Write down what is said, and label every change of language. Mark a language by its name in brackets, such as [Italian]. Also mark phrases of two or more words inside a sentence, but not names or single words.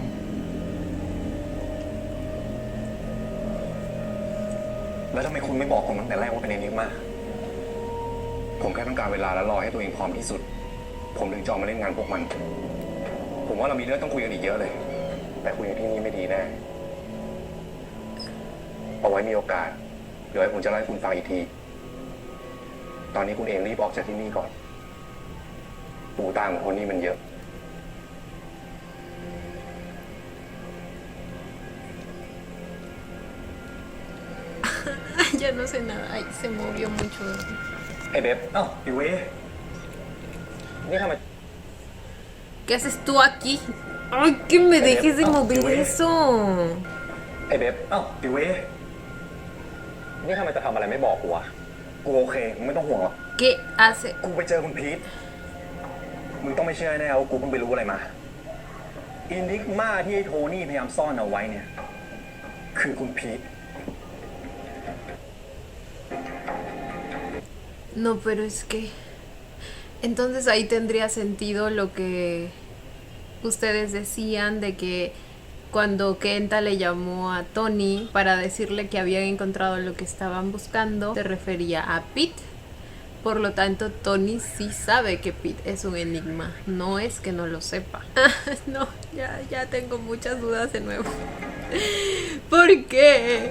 [Thai] แล้วทำไมคุณไม่บอกผมตั้งแต่แรกว่าเป็นเอนิกมาผมแค่ต้องการเวลาและรอให้ตัวเองพร้อมที่สุด ผมถึงจองมาเล่นงานพวกมัน ผมว่าเรามีเรื่องต้องคุยกันอีกเยอะเลย แต่คุยกันที่นี่ไม่ดีแน่เอาไว้มีโอกาสเดี๋ยวให้ผมจะเล่าให้คุณฟังอีกที ตอนนี้คุณเองรีบออกจากที่นี่ก่อนปูตาของคนนี้มันเยอะ [Spanish] Ya no sé nada. Ay, se movió mucho. [Thai] ไอ้เบบเอ้าไอ้เว้ยนี่ทำไม [Spanish] ¿Qué haces tú aquí? Ay, que me dejes de mover eso. [Thai] ไอ้เบบเอ้าไอ้เว้ยนี่ทำไมจะทำอะไรไม่บอกกูวะกูโอเคมึงไม่ต้องห่วงหรอก [Spanish] ¿Qué hace? [Thai] กูไปเจอคุณพีทมึงต้องไม่เชื่อแน่ว่ากูเพิ่งไปรู้อะไรมาอินิกมาที่ไอ้โทนี่พยายามซ่อนเอาไว้เนี่ยคือคุณพีท [Spanish] No, pero es que... Entonces ahí tendría sentido lo que ustedes decían de que cuando Kenta le llamó a Tony para decirle que habían encontrado lo que estaban buscando, se refería a Pete. Por lo tanto, Tony sí sabe que Pete es un enigma. No es que no lo sepa. No, ya tengo muchas dudas de nuevo. ¿Por qué?